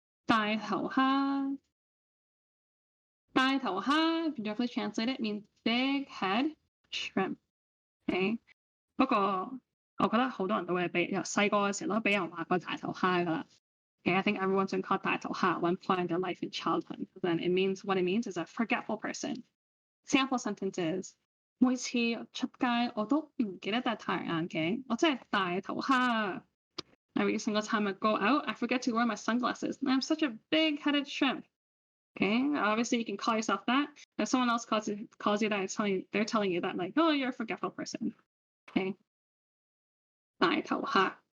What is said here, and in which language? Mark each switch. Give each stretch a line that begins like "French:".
English: 大頭蝦.大頭蝦, if you definitely translate it, means big head shrimp. Okay.
Cantonese: 不過我覺得好多人都會由細個嘅時候都俾人話過大頭蝦㗎啦.
English: Okay, I think everyone's been called 大頭蝦at one point in their life in childhood. Then what it means is a forgetful person. Sample sentence is
Cantonese: 每次出街我都唔記得戴太陽眼鏡，我真係大頭蝦.
English: Every single time I go out, I forget to wear my sunglasses. And I'm such a big-headed shrimp. Okay, obviously you can call yourself that. If someone else calls you that, they're telling you that like, oh, you're a forgetful person. Okay. 大頭蝦.